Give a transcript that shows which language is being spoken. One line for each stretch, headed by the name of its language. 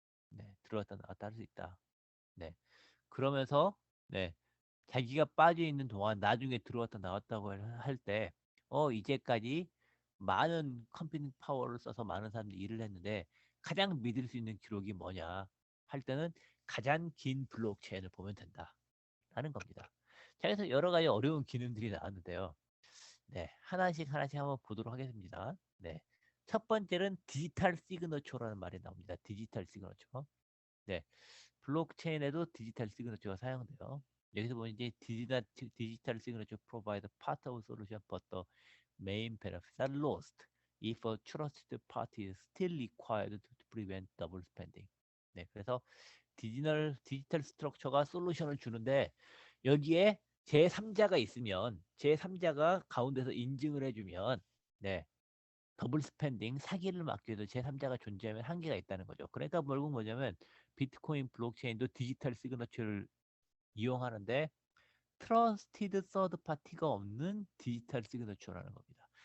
Korean: 네, 들어왔다 나왔다 할 수 있다. 네, 그러면서 네, 자기가 빠져 있는 동안 나중에 들어왔다 나왔다고 할 때, 이제까지 많은 컴퓨팅 파워를 써서 많은 사람들이 일을 했는데 가장 믿을 수 있는 기록이 뭐냐 할 때는 가장 긴 블록체인을 보면 된다라는 겁니다. 자, 그래서 여러 가지 어려운 기능들이 나왔는데요. 네, 하나씩 하나씩 한번 보도록 하겠습니다. 네, 첫 번째는 디지털 시그너처라는 말이 나옵니다. 디지털 시그너처. 네, 블록체인에도 디지털 시그너처가 사용돼요. 여기서 보면 이제 디지털 시그너처
English: provide part of solution but the main benefits are lost if a trusted party is still required to prevent double spending.
Korean: 네, 그래서 디지털 스트럭처가 솔루션을 주는데 여기에 제3자가 있으면 제3자가 가운데서 인증을 해주면 네 더블 스펜딩 사기를 막기 위해서 제3자가 존재하면 한계가 있다는 거죠. 그러니까 결국 뭐냐면 비트코인 블록체인도 디지털 시그너처를 이용하는데 트러스티드 서드 파티가 없는 디지털 시그너처라는 겁니다.